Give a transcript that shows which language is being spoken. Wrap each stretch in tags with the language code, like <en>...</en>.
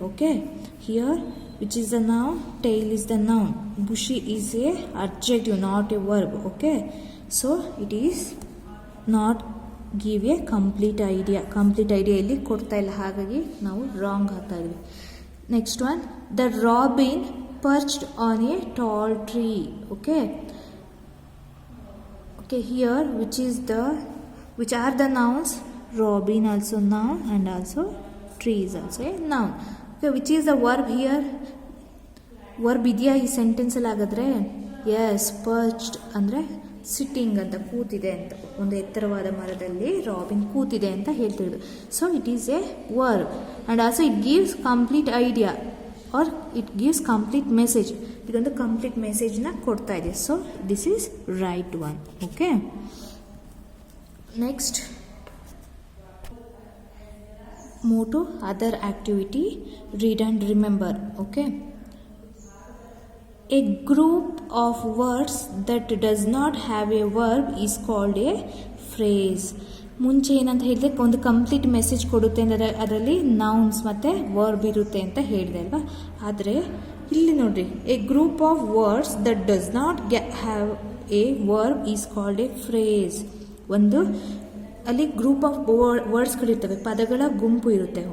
<en>Okay, here which is the noun, tail is the noun, bushy is a adjective, not a verb. Okay, so it is not give a complete idea.</en> <kn>Complete idea ಇಲ್ಲಿ ಕೊಡ್ತಾ ಇಲ್ಲ, ಹಾಗಾಗಿ ನಾವು wrong ಹಾಕ್ತಾ ಇದ್ವಿ.</kn> <en>Next one, the robin perched on a tall tree. Okay, here which are the nouns? Robin also noun and also Tree is also a noun. Okay, which is the verb here?</en> <kn>Verb ಇದೆಯಾ ಈ ಸೆಂಟೆನ್ಸಲ್ಲಿ? ಹಾಗಾದರೆ S, ಪರ್ಚ್ಡ್ ಅಂದರೆ sitting ಅಂತ, ಕೂತಿದೆ ಅಂತ. ಒಂದು ಎತ್ತರವಾದ ಮರದಲ್ಲಿ ರಾಬಿನ್ ಕೂತಿದೆ ಅಂತ ಹೇಳ್ತಿರೋದು.</kn> <en>So it is a verb and also it gives complete idea or it gives complete message.</en> <kn>ಇದೊಂದು ಕಂಪ್ಲೀಟ್ ಮೆಸೇಜ್ನ ಕೊಡ್ತಾ ಇದೆ.</kn> <en>So this is right one. Okay, next move to other activity, read and remember. Okay, a group of words that does not have a verb is called a phrase.</en> <kn>ಮುಂಚೆ ಏನಂತ ಹೇಳಿದೆ, ಒಂದು complete message ಕೊಡುತ್ತೆ ಅಂದರೆ ಅದರಲ್ಲಿ nouns ಮತ್ತು verb ಇರುತ್ತೆ ಅಂತ ಹೇಳಿದೆ ಅಲ್ವಾ. ಆದರೆ ಇಲ್ಲಿ ನೋಡ್ರಿ,</kn> <en>A group of words that does not have a verb is called a phrase.</en> <kn>ಒಂದು ಅಲ್ಲಿ ಗ್ರೂಪ್ ಆಫ್ ವರ್ಡ್ಸ್ಗಳಿರ್ತವೆ, ಪದಗಳ ಗುಂಪು ಇರುತ್ತೆ.</kn>